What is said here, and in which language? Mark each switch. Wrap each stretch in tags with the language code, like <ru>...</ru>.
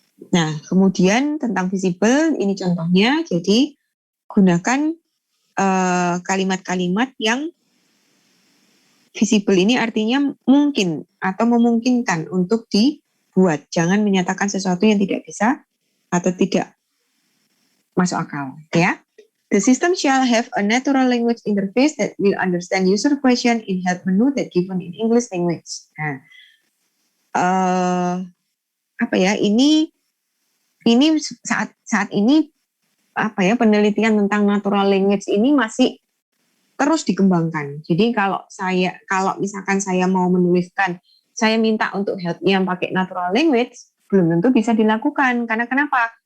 <id>Nah, kemudian tentang visible, ini contohnya. Jadi, gunakan kalimat-kalimat yang visible ini artinya mungkin atau memungkinkan untuk dibuat. Jangan menyatakan sesuatu yang tidak bisa atau tidak masuk akal, ya.</id> <en>The system shall have a natural language interface that will understand user question in help menu that given in English language.</en> <id>Nah, apa ya? Ini saat ini apa ya, penelitian tentang natural language ini masih terus dikembangkan. Jadi kalau misalkan saya mau menuliskan, saya minta untuk help-nya pakai natural language, belum tentu bisa dilakukan. Karena kenapa?</id>